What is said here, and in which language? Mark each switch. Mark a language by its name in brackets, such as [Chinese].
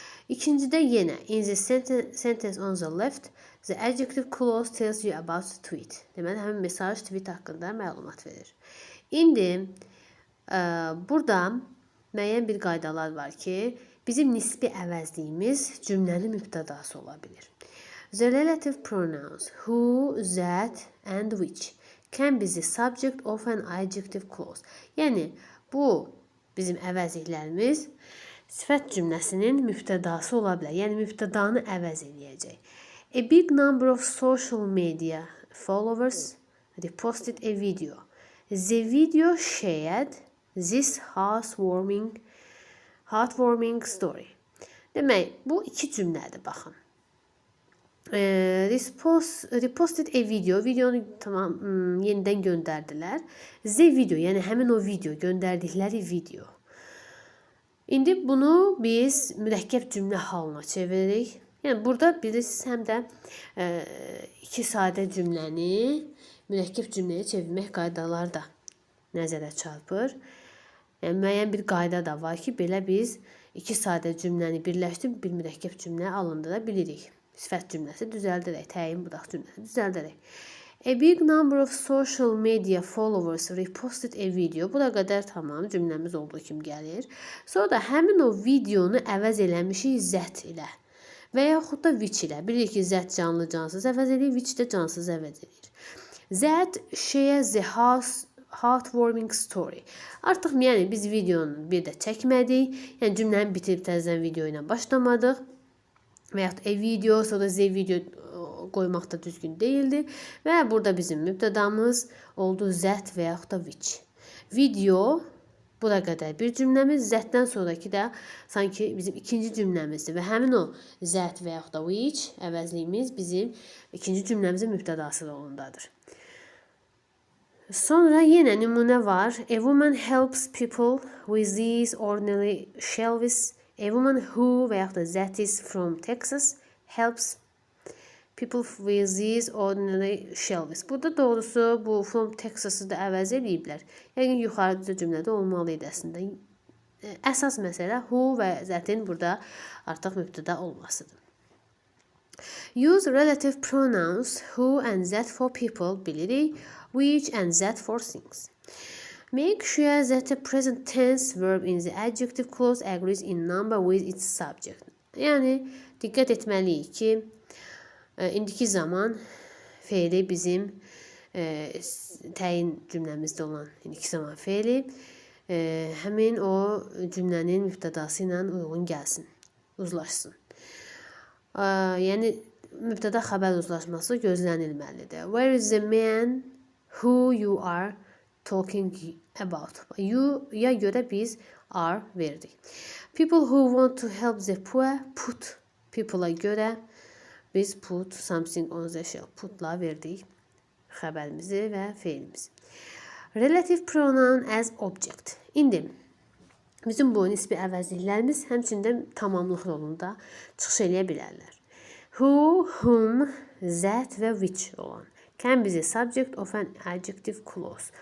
[Azerbaijani] İkincidə yenə [English] in the sentence on the left, the adjective clause tells you about the tweet. [Azerbaijani] Deməli həmin mesaj tweet haqqında məlumat verir. İndi burada müəyyən bir qaydalar var ki, bizim nisbi əvəzliyimiz cümlənin mübtədası ola bilir. [English] The relative pronouns who, that, and which can be the subject of an adjective clause. [Azerbaijani] Yəni, bu bizim əvəzliklərimiz sifət cümləsinin mübtədası ola bilər. Yəni, mübtədanı əvəz edəcək. [English] A big number of social media followers reposted a video. The video shared this heartwarming story. [Azerbaijani] Demək, bu iki cümlədir, baxın. [English] Reposted a video. [Azerbaijani] Videonu tamam yenidən göndərdilər. [English] The video, [Azerbaijani] yəni həmin o video, göndərdikləri video. İndi bunu biz mürəkkəb cümlə halına çeviririk. Yəni burada bilirsiniz həm də iki sadə cümləni mürəkkəb cümləyə çevirmək qaydaları da nəzərə çarpır. Yəni müəyyən bir qayda da var ki, belə biz iki sadə cümləni birləşdirib bir mürəkkəb cümlə alındıra bilirik. Sifət cümləsi düzəldərək, təyin budaq cümləsi düzəldərək. [English] A big number of social media followers reposted a video. [Azerbaijani] Bura qədər tamam cümləmiz olduğu kimi gəlir. Sonra da həmin o videonu əvəz eləmişik that ilə və yaxud da which ilə. Bilirik ki, that canlı cansız əvəz edir, which də cansız əvəz edir. [English] That shares the heartwarming story. [Azerbaijani] Artıq yəni biz videonu bir də çəkmədik. Yəni cümləni bitirib təzədən video ilə başlamadıq. Və yaxud video, sonra z video qoymaq da düzgün deyildi. Və burada bizim mübtədamız oldu that və yaxud da which. Video Bura qədər bir cümləmiz, zətdən sonraki da sanki bizim ikinci cümləmizdir və həmin o zət və yaxud da which əvəzliyimiz bizim ikinci cümləmizin mübtədası rolundadır. Sonra yenə nümunə var. [English] A woman helps people with these ordinary shelves. A woman who [Azerbaijani] və yaxud da [English] that is from Texas helps people with these ordinary shelves. [Azerbaijani] Burada doğrusu bu from Texas-ı da əvəz ediblər. Yəni yuxarıda cümlədə olmalı idi əslində. Əsas məsələ who və that'in burada artıq mübtəda olmasıdır. [English] Use relative pronouns who and that for people bilirik, which and that for things. Make sure that the present tense verb in the adjective clause agrees in number with its subject. [Azerbaijani] Yəni diqqət etməliyik ki, indiki zaman feili bizim təyin cümləmizdə olan indiki zaman feili həmin o cümlənin mübtədası ilə uyğun gəlsin, uzlaşsın. Yəni mübtəda xəbər uzlaşması gözlənilməlidir. [English] Where is the man who you are talking about? You-ya [Azerbaijani] görə biz are verdik. [English] People who want to help the poor put people-a görə biz put something on the shelf. [Azerbaijani] Putla verdik xəbərimizi və feilimizi. [English] Relative pronoun as object. [Azerbaijani] İndi bizim bu nisbi əvəzliklərimiz həmçində tamamlıq rolunda çıxış eləyə bilərlər. [English] Who, whom, that və which olan. Can be the subject of an adjective clause.